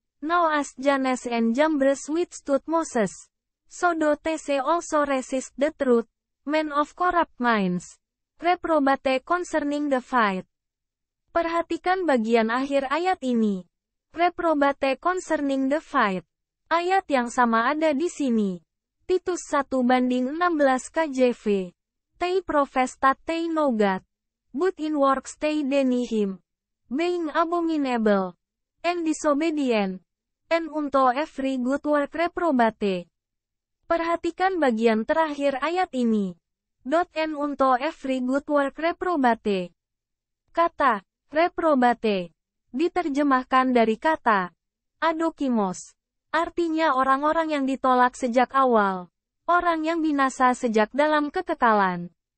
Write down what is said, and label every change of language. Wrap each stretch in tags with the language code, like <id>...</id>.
<en>Now as Jannes and Jambres withstood Moses, so do they also resist the truth, men of corrupt minds. Reprobate concerning the faith.</en> <id>Perhatikan bagian akhir ayat ini.</id> <en>Reprobate concerning the faith.</en> <id>Ayat yang sama ada di sini.</id> <en>Titus 1:16 KJV. They profess that they know God, but in works they deny him, being abominable, and disobedient, and unto every good work reprobate.</en> <id>Perhatikan bagian terakhir ayat ini.</id> <en>And unto every good work reprobate.</en> <id>Kata reprobate diterjemahkan dari kata adokimos, artinya orang-orang yang ditolak sejak awal, orang yang binasa sejak dalam kekekalan.</id>